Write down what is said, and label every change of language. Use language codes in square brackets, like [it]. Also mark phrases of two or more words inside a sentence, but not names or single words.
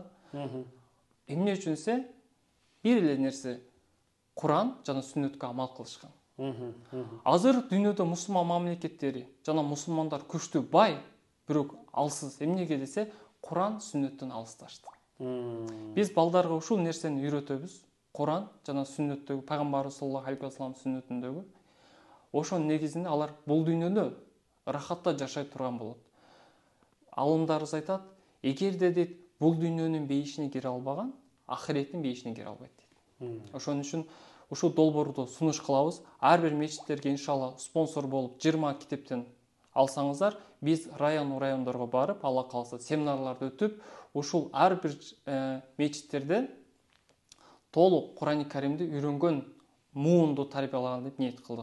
[ky] Эмне үчүн десе, бир эле нерсе, Кур'ан жана сүннөткө амал кылышкан. Азыр дүйнөдө мусулман мамлекеттери жана мусулмандар күчтүү бай, бирок алсыз. Эмнеге десе, Кур'ан сүннөттөн алысташты. Биз балдарга ушул нерсени үйрөтөбүз. Кур'ан жана сүннөттөгү пайгамбарыбыз [ar] صلى الله عليه وسلم [ky] сүннөтүндөгү. Ошонун негизинде алар бул дүйнөдө рахатта жашай турган болот. Алымдарыбыз айтат, эгерде дейт бул дүйнөнүн бейишине кире албаган, ахиреттин бейишине кире албайт дейт. Ошон үчүн ушул долбоорду сунуш кылабыз. Ар бир мечиттерге иншалла спонсор болуп 20 китептен алсаңыздар, биз райондорго барып, Алла кааласа семинарларды өтүп, ушул ар бир мечиттерде толук Кур'ан-ы Каримди үйрөнгөн муунду тарбиялаган деп ниет кылдык.